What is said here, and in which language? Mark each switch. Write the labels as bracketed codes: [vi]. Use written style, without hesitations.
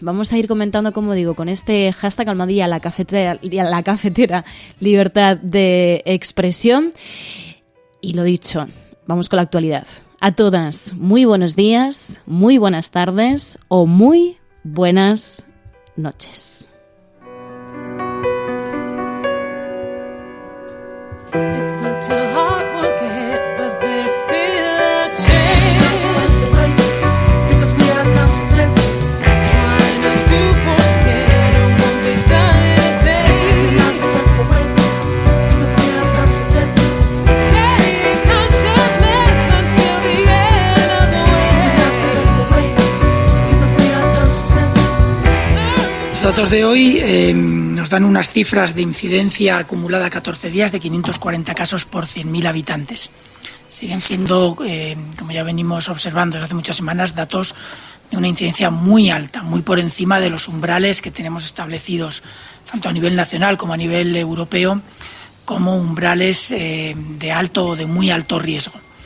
[es] Vamos a ir comentando, como digo, con este hashtag #LaCafetera libertad de expresión. Y lo dicho, vamos con la actualidad. A todas, muy buenos días, muy buenas tardes o muy buenas noches. [en] It's such a hard work ahead, but there's still a chance. Because we are consciousness, trying not to forget, it won't be done in a day. Because we are consciousness, staying consciousness until the end of the way. Because we are consciousness. [es] Los datos de hoy nos dan unas cifras de incidencia acumulada a 14 días de 540 casos por 100.000 habitantes. Siguen siendo, como ya venimos observando desde hace muchas semanas, datos de una incidencia muy alta, muy por encima de los umbrales que tenemos establecidos, tanto a nivel nacional como a nivel europeo, como umbrales de alto o de muy alto riesgo.